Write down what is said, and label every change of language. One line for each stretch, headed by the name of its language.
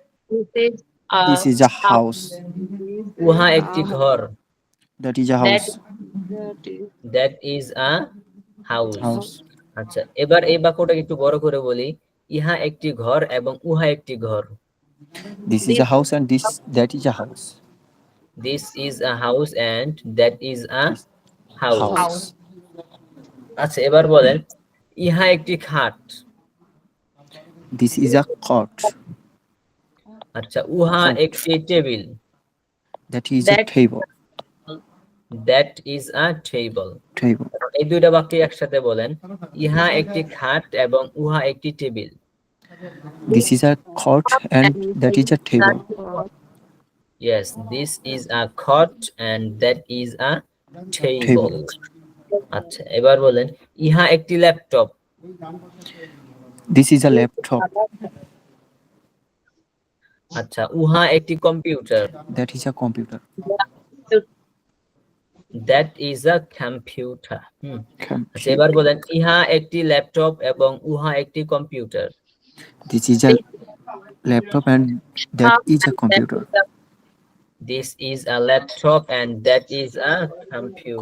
English: this is a This is a house.
Bangla: উহা একটি ঘর।
English: That is a house. That is a house. House.
Bangla: আচ্ছা, এবার এই বাক্যটাকে একটু বড় করে বলি, ইহা একটি ঘর এবং উহা একটি ঘর।
English: This is a house, and that is a house. This is a house and that is a house. House.
Bangla: আচ্ছা এবার বলেন ইহা একটি খাট।
English: This is a cot.
Bangla: আচ্ছা উহা
English: Cot.
Bangla: একটি table.
English: That is a That- table. That is a table. Table.
Bangla: এই দুইটা বাক্য একসাথে বলেন ইহা একটি খাট এবং উহা একটি table.
English: This is a cot and that is a table. Yes, this is a cot and that is a table.
Bangla: আচ্ছা এবার বলেন ইহা একটি laptop.
English: This is a laptop.
Bangla: আচ্ছা উহা একটি computer.
English: That is a computer. That is a computer. আচ্ছা Computer.
Bangla: এবার বলেন ইহা একটি ল্যাপটপ এবং উহা একটি computer.
English: This is a laptop and that is a computer. This is a laptop and that is a computer.